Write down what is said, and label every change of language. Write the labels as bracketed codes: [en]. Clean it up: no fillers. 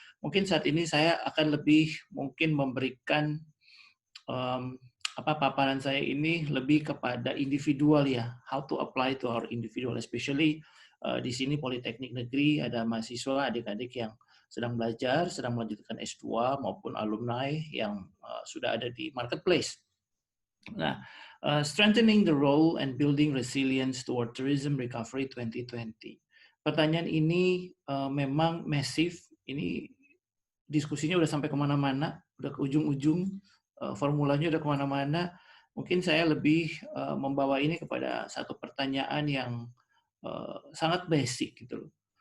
[id] Mungkin saat ini saya akan lebih mungkin memberikan paparan saya ini lebih kepada individual ya, [en] how to apply to our individual, [id] especially di sini Politeknik Negeri ada mahasiswa adik-adik yang sedang belajar, sedang melanjutkan S2 maupun alumni yang sudah ada di marketplace. [en] Nah, strengthening the role and building resilience toward tourism recovery 2020. [id] Pertanyaan ini memang masif, ini diskusinya udah sampai kemana-mana, udah ke ujung-ujung, formulanya udah kemana-mana. Mungkin saya lebih membawa ini kepada satu pertanyaan yang sangat basic gitu loh.